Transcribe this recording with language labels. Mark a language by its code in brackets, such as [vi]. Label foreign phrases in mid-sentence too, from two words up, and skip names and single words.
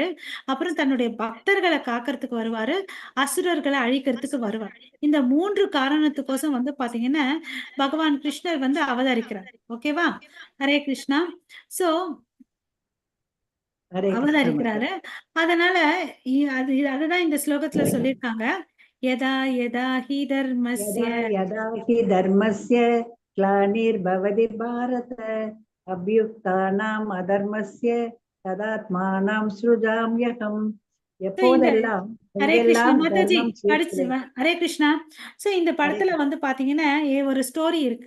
[ta] அப்புறம் தன்னுடைய பக்தர்களை காக்கிறதுக்கு வருவாரு, அசுரர்களை அழிக்கிறதுக்கு வருவார். இந்த 3 காரணத்துக்கோசம் வந்து பாத்தீங்கன்னா பகவான் கிருஷ்ணர் வந்து அவதரிக்கிறார். ஓகேவா? ஹரே கிருஷ்ணா. சோ அவதரிக்கிறாரு. அதனால அதுதான் இந்த ஸ்லோகத்துல சொல்லியிருக்காங்க. [sa] यदा यदा हि धर्मस्य यदा हि धर्मस्य ग्लानिर्भवति भारत अभ्युत्थानम् अधर्मस्य तदात्मानं सृजाम्यहम्. [ta] எப்போதெல்லாம் ஹரே கிருஷ்ணா எங்கெல்லாம் மாதாஜி தர்மம் படிச்சு ஹரே கிருஷ்ணா. சோ இந்த படத்துல வந்து பாத்தீங்கன்னா ஒரு ஸ்டோரி இருக்கு.